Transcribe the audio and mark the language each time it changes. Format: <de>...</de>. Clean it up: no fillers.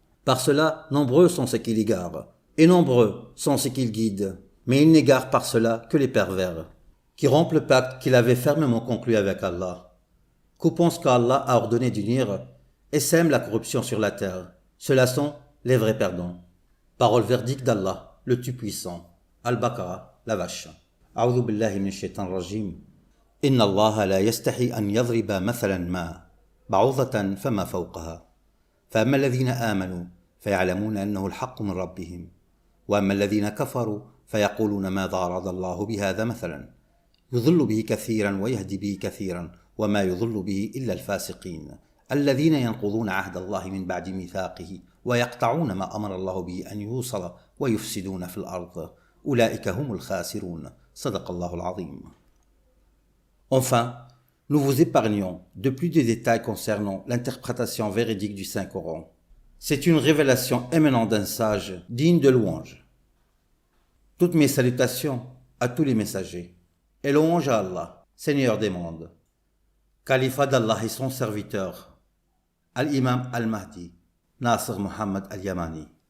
<fr>Par cela, nombreux sont ceux qui l'égarent, et nombreux sont ceux qui le guident, mais ils n'égarent par cela que les pervers, qui rompent le pacte qu'il avait fermement conclu avec Allah, coupant ce qu'Allah a ordonné d'unir, et sèment la corruption sur la terre. Ceux-là sont les vrais perdants. Parole verdict d'Allah, le Tout-Puissant. Al-Baqarah, la vache.</fr> <ar>أعوذ بالله من الشيطان الرجيم إن الله لا يستحي أن يضرب مثلا ما بعوضة فما فوقها فأما الذين آمنوا فيعلمون أنه الحق من ربهم وأما الذين كفروا فيقولون ماذا أراد الله بهذا مثلا يضل به كثيرا ويهدي به كثيرا وما يضل به إلا الفاسقين الذين ينقضون عهد الله من بعد ميثاقه ويقطعون ما أمر الله به أن يوصل ويفسدون في الأرض أولئك هم الخاسرون صدق الله العظيم.</ar> <fr>Enfin, nous vous épargnons de plus de détails concernant l'interprétation véridique du Saint-Coran. C'est une révélation émanante d'un sage digne de louange. Toutes mes salutations à tous les messagers, et louange à Allah, Seigneur des mondes, Khalifa d'Allah et son serviteur, Al-Imam Al-Mahdi, Nasr Muhammad Al-Yamani.</fr>